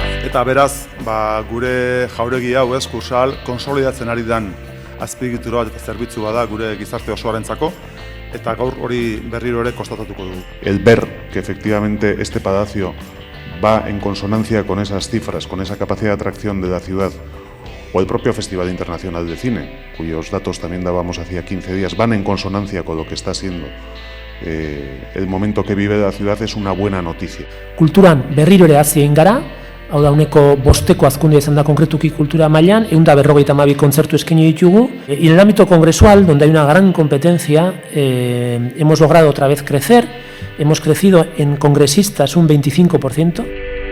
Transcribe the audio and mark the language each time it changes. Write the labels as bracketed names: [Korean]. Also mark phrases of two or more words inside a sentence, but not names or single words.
[Basque] Eta beraz, gure jauregi hau kursal konsolidatzen ari den azpiegitura bat eta zerbitzu bada gure gizarte osoarentzako, eta gaur hori berriro ere konstatatuko dugu. [Spanish] El ver que efectivamente este palacio va en consonancia con esas cifras, con esa capacidad de atracción de la ciudad, o el propio Festival Internacional de Cine, cuyos datos también dábamos hacía 15 días, van en consonancia con lo que está siendo el momento que vive la ciudad, es una buena noticia. [Basque] Kulturan berriro ere hazi egin gara, hau da uneko bosteko azkundea izan da konkretuki kultura mailan, 152 kontzertu eskaini ditugu. [Spanish] Y en el ámbito congresual, donde hay una gran competencia, hemos logrado otra vez crecer, hemos crecido en congresistas un 25%.